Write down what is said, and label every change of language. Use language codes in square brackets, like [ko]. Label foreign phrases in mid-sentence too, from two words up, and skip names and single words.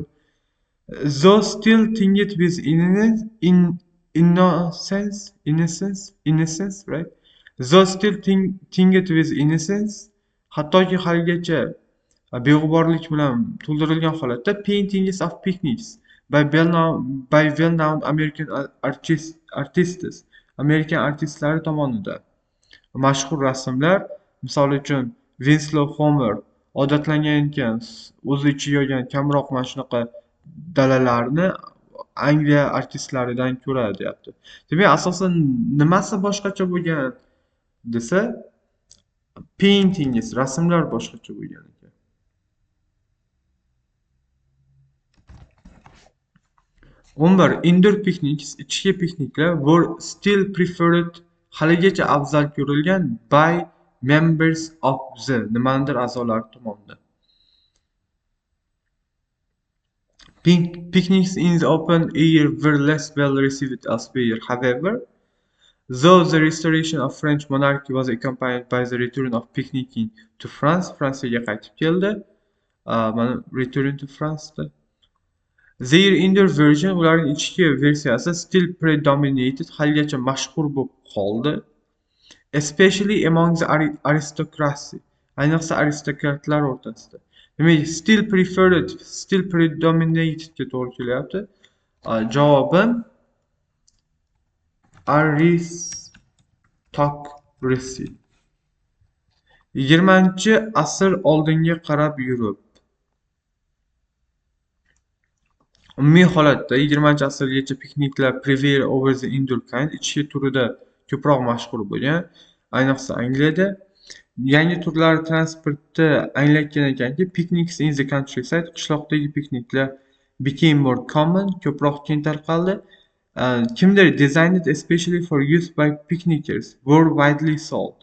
[en] Though still tinged with innocence, right? Though still tinged with innocence, [uz] hattoki haligacha beg'uborlik bilan to'ldirilgan holatda [en] Paintings of Picnics by well-known American artists, [uz] Amerikan artistlari tomonidan mashhur rasmlar, misol uchun Winslow Homer odatlangan ekan o'zi ichiga olgan kamroq mana shunaqa dalalarni Angliya artistlaridan ko'ra deyapti. Demak, asosan nimasi boshqacha bo'lgan desa, paintings, rasmlar boshqacha bo'lgan ekan. 11. [en] Indoor picnics, [uz] ichki pikniklar [en] were still preferred, [uz] haligacha afzal ko'rilgan [en] by members of the [uz] nimanidir a'zolari tomonidan. [en] Picnics in the open air were less well received elsewhere. However, though the restoration of French monarchy was accompanied by the return of picnicking to France, [uz] Fransiyaga qaytib keldi. Mana [en] return to France [uz] da. [en] Their indoor version, [uz] ularning ichki versiyasi [en] still predominated, [uz] haligacha mashhur bo'lib qoldi. [en] Especially among the aristocracy, [uz] ayniqsa aristokratlar o'rtasida. Demak, [en] still preferred, still predominated [uz] ga to'g'ri kelyapti. Javobim aristocracy. 20-asr oldinga qarab yurib. Umumiy holatda 20-asrgacha pikniklar [en] prevail over the indoor kind, [uz] ichki turida ko'proq mashhur bo'lgan, ayniqsa Angliyada. Yangi turlar transportda anglatgan ekanki, [en] picnics in the countryside, [uz] qishloqdagi pikniklar [en] became more common, [uz] ko'proq keng tarqaldi. [en] Kimdir designed especially for use by picnickers were widely sold.